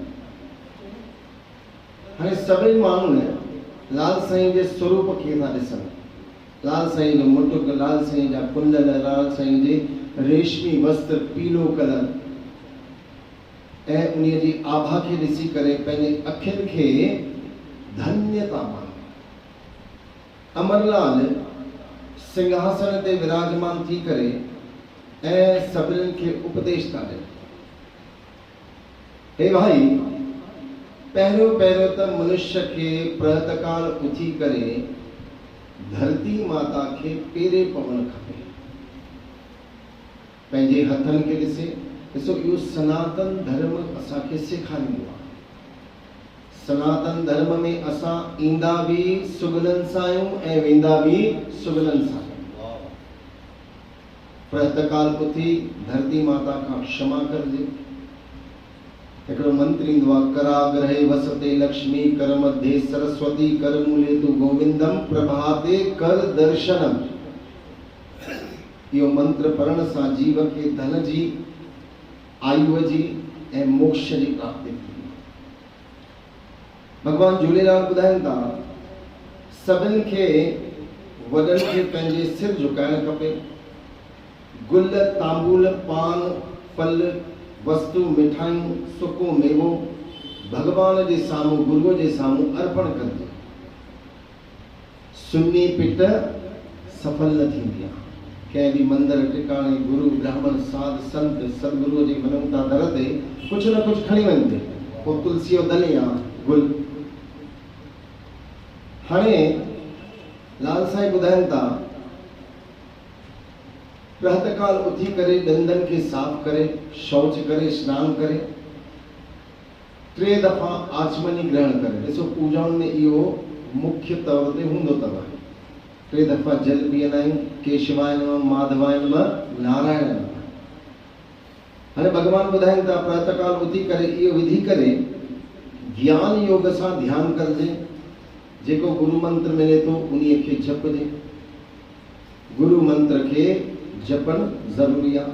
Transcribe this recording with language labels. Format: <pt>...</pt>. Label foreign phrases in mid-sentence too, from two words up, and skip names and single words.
<sd>हाणे सभई माण्हू लाल साईं जे स्वरूप खे था ॾिसनि। लाल साईं जो मुटुक, लाल साईं जा कुंडल, लाल साईं जे रेशमी वस्त्र पीलो कलर ऐं उन जी आभा खे ॾिसी करे पंहिंजे अखियुनि खे धन्यता माने। अमरलाल सिंहासन ते विराजमान थी करे ऐं सभिनीनि खे उपदेश था ॾियनि। हे भाई, पहिरियों त मनुष्य खे प्रातःकाल उथी करे धरती माता खे पेरे पवणु खपे। पंहिंजे हथनि खे ॾिसे। ॾिसो इहो सनातन धर्म असांखे सेखारींदो आहे। सनातन धर्म में असां ईंदा भी सुगननि सां आहियूं ऐं वेंदा भी सुगननि सां आहियूं। प्रातःकाल उथी धरती माता खां क्षमा करजे। हिकिड़ो मंत्र ईंदो आहे,</sd> <sa>कराग्रहे वसते लक्ष्मी कर मध्ये सरस्वती कर मूले तु गोविंदम प्रभाते कर दर्शनम।</sa> <sd>इहो मंत्र पढ़ण सां जीव खे धन जी, आयु जी ऐं मोक्ष जी प्राप्ति थी। भगवान झूलेलाल ॿुधाइनि था, सभिनि खे वॾनि खे पंहिंजे सिर झुकाइणु खपे। गुल, तांबूल, पान, फल, वस्तु, मिठाइयूं, सुको मेवो भगवान जे साम्हूं, गुरुअ जे साम्हूं अर्पण कजे। सुन्नी पिट सफल न थींदी आहे। कंहिं बि मंदिर टिकाणे, गुरु, ब्राह्मण, साध, संत, सदगुरुअ जे मनौता दर ते कुझु न कुझु खणी वञिजे। पोइ तुलसी जो दल या गुल। हाणे लाल साईं ॿुधाइनि था, प्रातःकाल उथी करे ॾंदनि खे साफ़ करे, शौच करे, स्नान करे, 3 दफ़ा आचमनी ग्रहण करे। ॾिसो पूजाउनि में इहो मुख्य तौर ते हूंदो अथव। 3 दफ़ा जल पीअंदा आहियूं,</sd> <sa>केशवाय नमः, माधवाय नमः, नारायण नमः।</sa> <sd>हाणे भगवान ॿुधाइनि था, प्रातःकाल उथी करे इहो विधि करे ज्ञान योग सां ध्यानु करिजे। जेको गुरु मंत्र मिले थो उन्हीअ खे जपजे। गुरु मंत्र खे जपण ज़रूरी आहे।</sd>